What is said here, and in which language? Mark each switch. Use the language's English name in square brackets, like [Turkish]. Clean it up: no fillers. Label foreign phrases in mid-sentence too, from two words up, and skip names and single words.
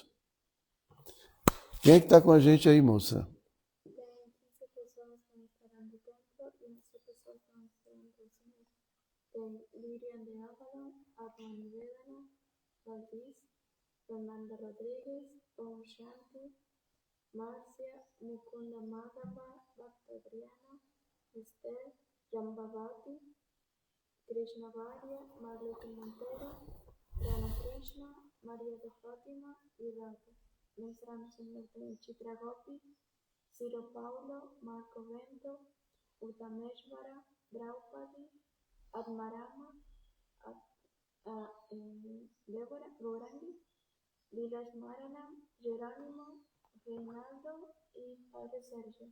[Portuguese] Quem é que está com a gente aí, moça? Tem 15 pessoas que estarão do templo e 11 pessoas que estarão presentes. Tem Lirian de Avalon, Atma Nivedana, Valdis, Fernanda Rodrigues, Om Shanti, Márcia, Mukunda Madhava, Bhakta Adriana, Esther, Jambavati, Krishna Varya, Marlete Montero, Rana Krishna, Maria de Fátima e Radha. Nuestra Señor tem Chitra Gopi, Ciro Paulo, Marco Vento, Uttameshvara, Draupadi, Admarama, Gaurangi, Vilas Maranam, Jerônimo, Reinaldo e Padre Sérgio.